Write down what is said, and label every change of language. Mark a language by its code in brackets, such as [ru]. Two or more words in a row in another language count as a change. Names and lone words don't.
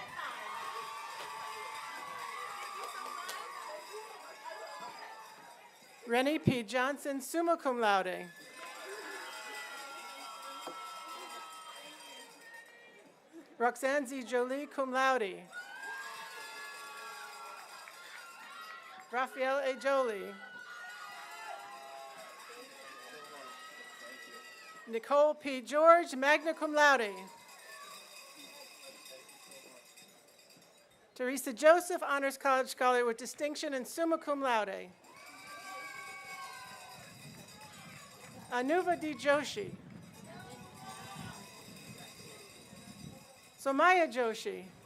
[en] Rennie P. [la] Johnson, summa cum laude. [en] Roxanne Z. [la] Jolie, cum laude. [en] Raphael A. Jolie. Nicole P. George, [la] magna cum laude. [en] Teresa Joseph, Honors College Scholar with distinction and [la] summa cum laude. [en] Anuva D. Joshi. Somaya Joshi.